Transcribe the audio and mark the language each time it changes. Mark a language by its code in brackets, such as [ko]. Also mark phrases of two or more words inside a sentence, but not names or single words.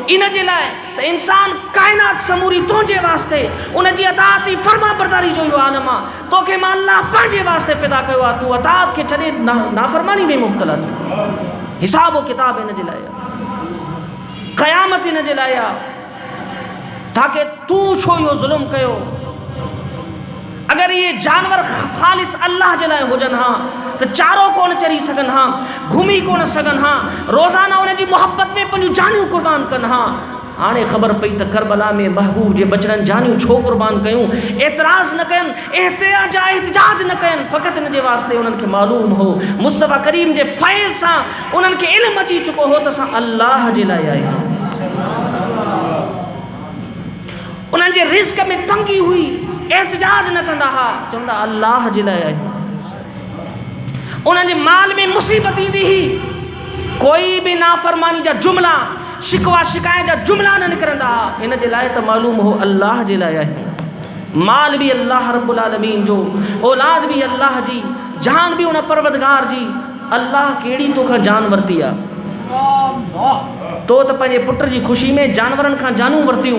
[sd] इन जे लाइ त इंसान काइनात समूरी तुंहिंजे वास्ते उन जी अताअत फर्मा बरदारी जो इहो आलम आहे। तोखे मां अल्लाह पंहिंजे वास्ते पैदा कयो आहे, तूं अताअत खे छॾे नाफ़रमानी में मुब्तला थी। हिसाब किताब इन जे लाइ आहे, क़यामत इन जे लाइ आहे ताकी तूं छो इहो ज़ुल्म कयो। अगर ये जानवर ख़ालिस अल्लाह जे लाइ हुजनि हा त चारो कोन चरी सघनि हा, घुमी कोन सघनि हा, रोज़ाना उन जी मुहबत में पंहिंजूं जानियूं क़ुर्बान कनि हा। हाणे ख़बर पई त करबला में महबूब जे बचड़नि जानियूं छो क़ुर्बान कयूं? एतिराज़ न कयनि, एहतिजाज न कयनि। फ़क़ति इन जे वास्ते उन्हनि खे मालूम हो, मुस्तफ़ा करीम जे फ़ैज़ सां उन्हनि खे इल्म अची चुको हो त असां अल्लाह जे लाइ आहियूं। उन्हनि जे रिज़्क़ में तंगी हुई, एहतिजाज न कंदा हा, चवंदा अल्लाह जे लाइ आहियूं। उन्हनि जे माल में मुसीबत ईंदी हुई, कोई भी नाफरमानी जा जुमला, शिकवा शिकायत जा जुमला न निकिरंदा हा। इन जे लाइ त मालूम हो अल्लाह जे लाइ आहियूं। माल भी अल्लाह रब्बुल आलमीन जो, औलाद भी अल्लाह जी, जान भी उन परवरदिगार जी। अल्लाह कहिड़ी तोखां जान वरिती आहे? तो त पंहिंजे पुट जी ख़ुशी में जानवरनि खां जानूं वरितियूं।